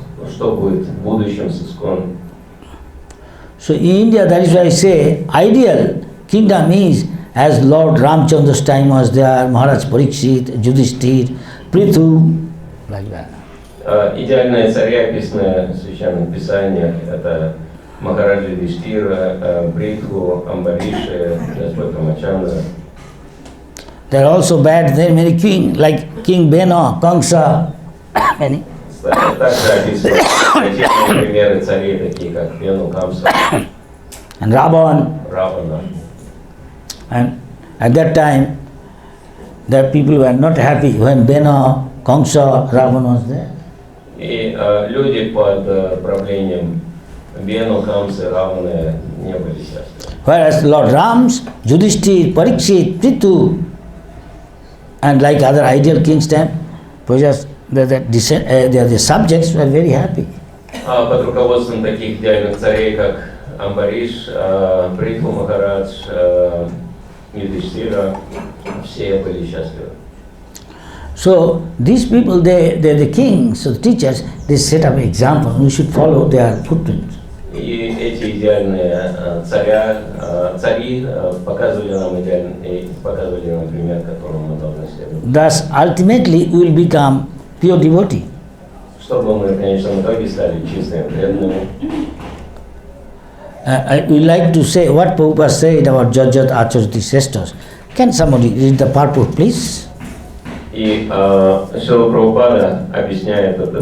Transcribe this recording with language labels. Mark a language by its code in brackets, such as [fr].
[ru] Что будет в будущем с ИСККОН? [en] So in India, that is why I say, ideal kingdom is as Lord Ramchandra's time was there, Maharaj Parikshit, Yudhishthir, Prithu, like that. [ru] Идеальные цари, описанные в Священных Писаниях, это Махараджа Юдхиштира, Притху, Амбариши, Господь Рамачандра. [en] There are also bad, there are many kings, like King Beno, Kamsa, many. [ru] Также описаны такие примеры царей, такие как Бену, Камса, [en] And Ravan. [ru] Равана. [en] And at that time, the people were not happy when Beno, Kamsa, Ravan was there. [ru] И люди под правлением Бену, Камсы, Раваны не были счастливы. [en] Whereas Lord Ram's, Yudhishthir, Parikshit, Prithu, and like other ideal kings' time, the subjects were very happy. [ru] Под руководством таких идеальных царей, как Амбариш, Притху Махарадж, Юдхиштира, все были счастливы. [en] So these people, they're the kings, so the teachers, they set up an example. We should follow their footprints. [ru] И эти идеальные цари показывали нам пример, которому мы должны следовать. [en] Thus, ultimately, we will become pure devotee. [ru] Чтобы мы в конечном итоге стали чистыми, преданными. [en] I would like to say what Prabhupada said about [sa] Jajat Acharati Sestas. [en] Can somebody read the purport, please? [ru] И Шрила Прабхупада объясняет этот